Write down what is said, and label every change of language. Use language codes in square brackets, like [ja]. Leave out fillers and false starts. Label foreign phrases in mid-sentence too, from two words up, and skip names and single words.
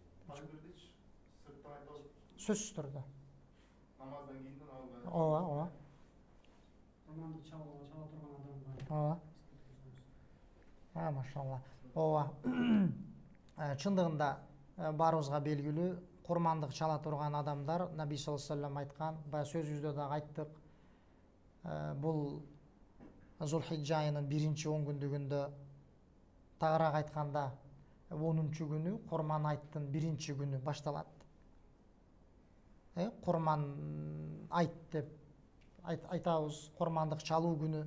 [ky] Сөзсүз түрдө. Намаздан кийин Ооба, ооба. Курманды чала турган адам бар. Ооба. Машалла. Ооба. Чындыгында барыбызга белгилүү, курмандык чала турган адамдар Наби [ar] صلى الله عليه وسلم [ky] айткан, бая сөзүбүздө дагы айттык. Бул Зулхижжа айынын биринчи 10 күндүгүндө, тагыраак айтканда 10-чу күнү Курман айттын биринчи күнү башталат. Курман айт деп айтабыз, курмандык чалуу күнү.